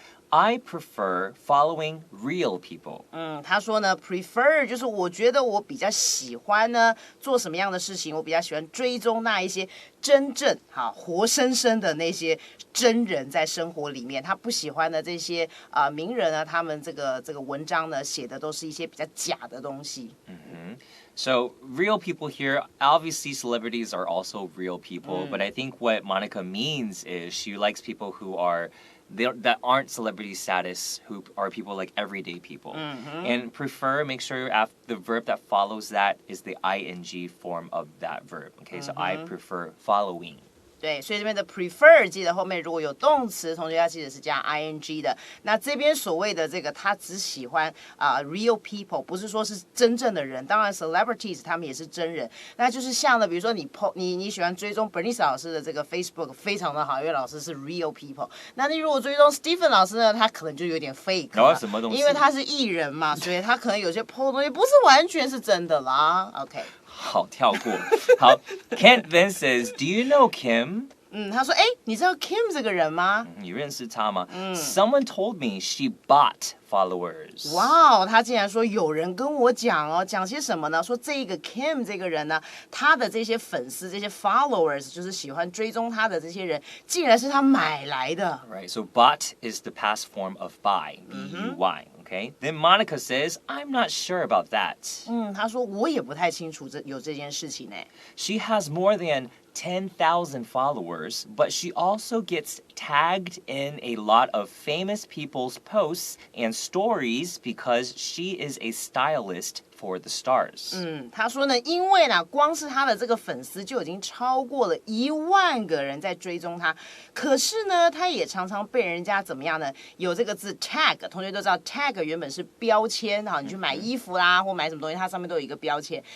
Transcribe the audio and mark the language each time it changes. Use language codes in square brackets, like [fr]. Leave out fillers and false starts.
[en] I prefer following real people. [zh] 他说呢 prefer 就是我觉得我比较喜欢呢做什么样的事情，我比较喜欢追踪那一些真正活生生的那些真人在生活里面，他不喜欢的这些名人呢，他们这个文章呢写的都是一些比较假的东西。 [en] So real people here, obviously celebrities are also real people, but I think what Monica means is she likes people who are that aren't celebrity status, who are people like everyday people. And prefer, make sure the verb that follows that is the ing form of that verb. Okay, so I prefer following. [zh] 对，所以这边的 prefer 记得后面如果有动词，同学要记得是加 ing 的。那这边所谓的这个他只喜欢 [en] real people， [zh] 不是说是真正的人。当然 celebrities 他们也是真人。那就是像呢，比如说你喜欢追踪 Bernice 老师的这个 Facebook 非常的好，因为老师是 real people。那你如果追踪 Stephen 老师呢，他可能就有点 fake 了，什么东西？因为他是艺人嘛，所以他可能有些 po 的东西不是完全是真的啦。 OK。好，跳过。 [en] 好 Kent then says, Do you know Kim? [zh] 他说，你知道 Kim 这个人吗？你认识他吗？ [en] Someone told me she bought followers. [zh] 哇，他竟然说有人跟我讲讲些什么呢？说这个 Kim 这个人呢，他的这些粉丝、这些 followers， 就是喜欢追踪他的这些人，竟然是他买来的。 [en] Right, so bought is the past form of buy, B-U-Y. Okay. Then Monica says, I'm not sure about that. [zh] 他说我也不太清楚有这件事情呢。 [en] She has more than 10,000 followers, but she also gets tagged in a lot of famous people's posts and stories because she is a stylist for the stars. [zh] 他说呢，因为呢，光是他的这个粉丝就已经超过了10000个人在追踪他，可是呢，他也常常被人家怎么样呢？有这个字 tag， 同学都知道 tag 原本是标签哈，你去买衣服啦或买什么东西，它上面都有一个标签。